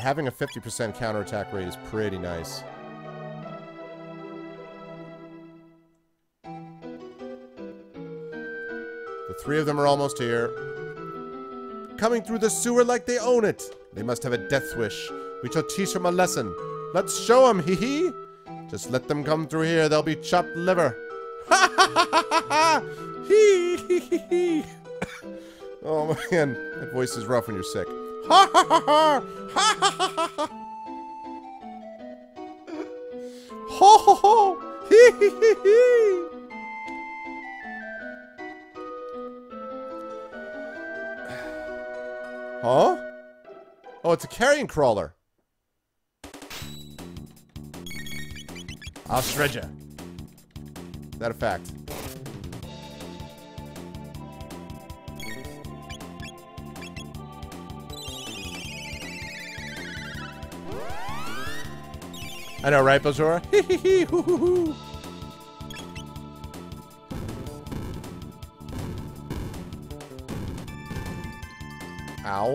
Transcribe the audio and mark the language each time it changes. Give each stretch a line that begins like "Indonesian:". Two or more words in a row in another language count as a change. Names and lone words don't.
English: Having a 50% counterattack rate is pretty nice. The three of them are almost here. Coming through the sewer like they own it. They must have a death wish. We shall teach them a lesson. Let's show them, hee hee. Just let them come through here. They'll be chopped liver. Ha ha ha ha ha! Hee hee hee hee! Oh man, that voice is rough when you're sick. Ha ha ha ha! Ha ha ha ha ha! Ho ho ho! Hee hee hee hee! Huh? Oh, it's a carrion crawler. I'll shred ya. Is that a fact? I know, right, Bajora? Hee hee hee, hoo hoo hoo. Ow.